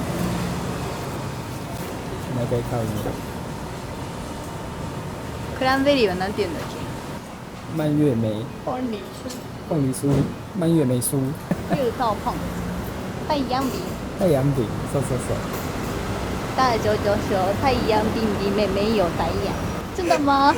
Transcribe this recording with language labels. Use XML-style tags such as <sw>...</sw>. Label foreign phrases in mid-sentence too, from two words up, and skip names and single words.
<ja>毎回買うの。クランベリーはなんて言うんだっけ？</ja> <zh>蔓越莓。凤梨凤梨酥。蔓越莓酥。绿豆碰。太阳饼。太阳饼。</zh> <ja>そうそうそう。</ja> <zh>大舅舅说太阳饼里面没有太阳。真的吗？</zh>